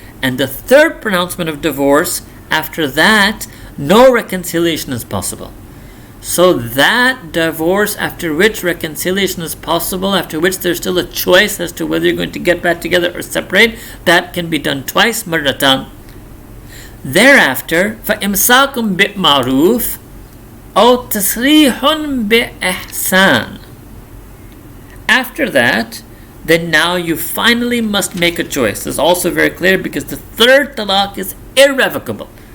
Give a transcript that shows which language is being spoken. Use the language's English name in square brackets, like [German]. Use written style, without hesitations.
[English] And the third pronouncement of divorce, after that, no reconciliation is possible. So that divorce after which reconciliation is possible, after which there's still a choice as to whether you're going to get back together or separate, that can be done twice, marratan. [Arabic] Thereafter, فَإِمْسَاكُمْ بِمَعْرُوفٍ أَوْ تَسْرِيحٌ بِإِحْسَانٍ. [English] After that, then now you finally must make a choice. This is also very clear because the third talaq is irrevocable.